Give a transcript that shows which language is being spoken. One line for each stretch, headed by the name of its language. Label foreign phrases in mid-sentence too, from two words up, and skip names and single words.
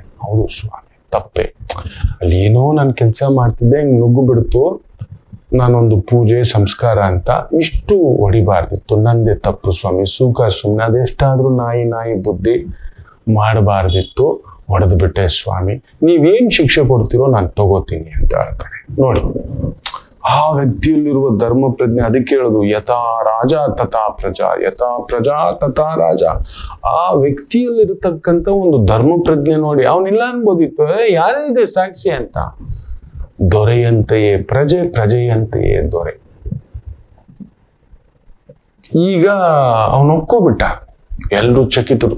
Kannada: ಹೌದು ಸ್ವಾಮಿ, ತಪ್ಪೆ, ಅಲ್ಲಿ ಏನೋ ನಾನು ಕೆಲಸ ಮಾಡ್ತಿದ್ದೆ, ಹಿಂಗ್ ನುಗ್ಗು ಬಿಡ್ತು, ನಾನೊಂದು ಪೂಜೆ ಸಂಸ್ಕಾರ ಅಂತ ಇಷ್ಟು ಹೊಡಿಬಾರ್ದಿತ್ತು, ನಂದೇ ತಪ್ಪು ಸ್ವಾಮಿ, ಸುಖ ಸುಮ್ಮನೆ, ಅದೆಷ್ಟಾದ್ರೂ ನಾಯಿ ಬುದ್ಧಿ ಮಾಡಬಾರ್ದಿತ್ತು, ಹೊಡೆದು ಬಿಟ್ಟೆ ಸ್ವಾಮಿ, ನೀವೇನ್ ಶಿಕ್ಷೆ ಕೊಡ್ತೀರೋ ನಾನು ತಗೋತೀನಿ ಅಂತ ಹೇಳ್ತಾನೆ. ನೋಡಿ ಆ ವ್ಯಕ್ತಿಯಲ್ಲಿರುವ ಧರ್ಮ ಪ್ರಜ್ಞೆ, ಅದಕ್ಕೆ ಹೇಳೋದು
Sanskrit: ಯಥಾ ರಾಜ ತಥಾ ಪ್ರಜಾ, ಯಥಾ ಪ್ರಜಾ ತಥಾ ರಾಜ.
Kannada: ಆ ವ್ಯಕ್ತಿಯಲ್ಲಿರತಕ್ಕಂಥ ಒಂದು ಧರ್ಮ ಪ್ರಜ್ಞೆ ನೋಡಿ, ಅವನಿಲ್ಲ ಅನ್ಬೋದಿತ್ತು, ಯಾರೇ ಇದೆ ಸಾಕ್ಷಿ ಅಂತ. ದೊರೆಯಂತೆಯೇ ಪ್ರಜೆ, ಪ್ರಜೆಯಂತೆಯೇ ದೊರೆ. ಈಗ ಅವನು ಒಪ್ಕೋಬಿಟ್ಟ, ಎಲ್ರೂ ಚಕಿತರು.